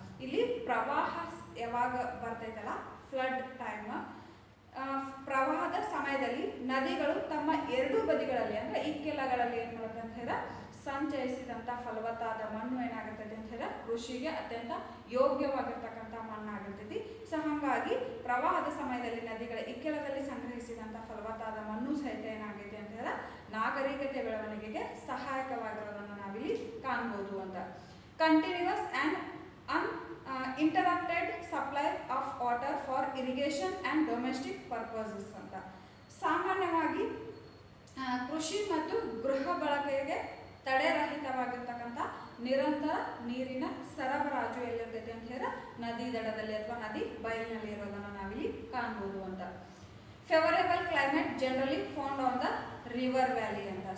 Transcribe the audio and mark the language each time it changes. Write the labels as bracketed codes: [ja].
[kn] ಇಲ್ಲಿ ಪ್ರವಾಹ ಯಾವಾಗ ಬರ್ತೈತಲ್ಲ, [en] flood time, [kn] ಪ್ರವಾಹದ ಸಮಯದಲ್ಲಿ ನದಿಗಳು ತಮ್ಮ ಎರಡೂ ಬದಿಗಳಲ್ಲಿ ಅಂದರೆ ಇಕ್ಕೆಲಗಳಲ್ಲಿ ಏನು ಮಾಡುತ್ತೆ ಅಂತ ಹೇಳಿದ್ರೆ ಸಂಚಯಿಸಿದಂಥ ಫಲವತ್ತಾದ ಮಣ್ಣು ಏನಾಗಿರ್ತೈತಿ ಅಂತ ಹೇಳಿದ್ರೆ ಕೃಷಿಗೆ ಅತ್ಯಂತ ಯೋಗ್ಯವಾಗಿರ್ತಕ್ಕಂಥ ಮಣ್ಣಾಗಿರ್ತೈತಿ. ಸೊ ಹಾಗಾಗಿ ಪ್ರವಾಹದ ಸಮಯದಲ್ಲಿ ನದಿಗಳ ಇಕ್ಕೆಲದಲ್ಲಿ ಸಂಗ್ರಹಿಸಿದಂಥ ಫಲವತ್ತಾದ ಮಣ್ಣು ಸಹಿತ ಏನಾಗೈತಿ ಅಂತ ಹೇಳಿದ್ರೆ ನಾಗರಿಕತೆ ಬೆಳವಣಿಗೆಗೆ ಸಹಾಯಕವಾಗಿರೋದನ್ನು ನಾವಿಲ್ಲಿ ಕಾಣ್ಬೋದು ಅಂತ. [en] Continuous and interrupted supply of water for irrigation and domestic purposes ಅಂತ. [kn] ಸಾಮಾನ್ಯವಾಗಿ ಕೃಷಿ ಮತ್ತು ಗೃಹ ಬಳಕೆಗೆ ತಡೆರಹಿತವಾಗಿರ್ತಕ್ಕಂಥ ನಿರಂತರ ನೀರಿನ ಸರಬರಾಜು ಎಲ್ಲಿರ್ತೈತೆ ಅಂತ ಹೇಳಿದ್ರೆ ನದಿ ದಡದಲ್ಲಿ ಅಥವಾ ನದಿ ಬಯಲಿನಲ್ಲಿ ಇರೋದನ್ನು ನಾವಿಲ್ಲಿ ಕಾಣ್ಬೋದು ಅಂತ. [en] Favourable climate generally found on the river valley ಅಂತ.